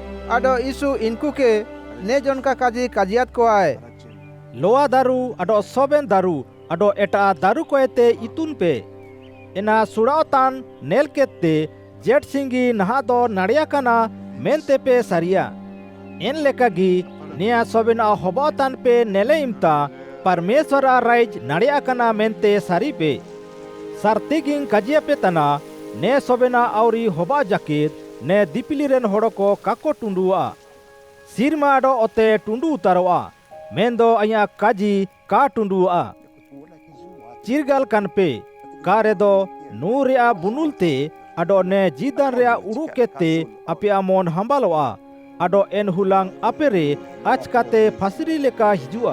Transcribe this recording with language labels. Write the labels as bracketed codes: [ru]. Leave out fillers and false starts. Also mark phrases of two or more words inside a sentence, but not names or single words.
[sat] Ado Isu inkuke ne jonka kaji kajiat koai. Loa daru ado soben daru ado eta daru koete itun pe. Ena surautan nel kette jet singi nahado nariakana mente pe saria. En lekagi nia sobena hobautan pe nele imta Parmeswara raij nariakana mente sari pe. Sartiging kajia pe tana ne sobena auri hoba jakit ne dipiliren horoko kako tundua. Sirma ado ote tundu utaroa. Mendo aya kaji ka tundua. Cirgal kanpe karedo nuria bunulte ado ne jidan rea urukete api amon hambaloa. Ado en hulang apere achkate fasiri leka hijua.